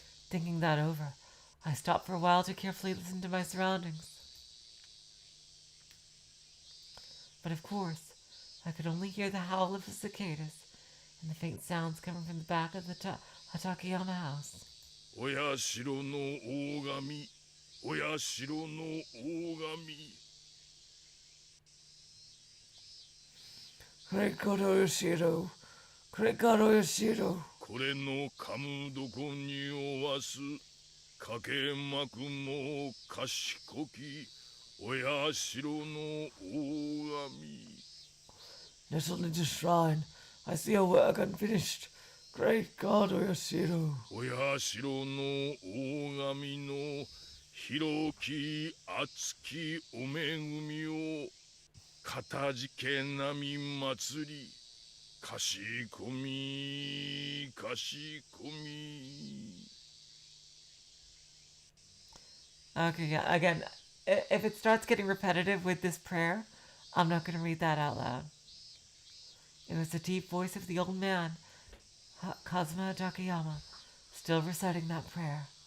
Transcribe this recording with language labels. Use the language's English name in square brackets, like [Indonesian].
[English] Thinking that over, I stopped for a while to carefully listen to my surroundings. But of course, I could only hear the howl of the cicadas and the faint sounds coming from the back of the Takayama house. [Japanese] お社の大神、お社の大神。 [English] Great God Oyashiro. Great God Oyashiro. [Japanese] これのかむどこにおわすかけまくも賢きお社の大神 [English] Nestled into shrine, I see a work unfinished. Great God Oyashiro. [Japanese] お社の大神の広き厚きお恵みをかたじけなみ祭りかしこみかしこみ [English] Okay, yeah, again, if it starts getting repetitive with this prayer, I'm not going to read that out loud. It was the deep voice of the old man, Kazuma Takayama, still reciting that prayer.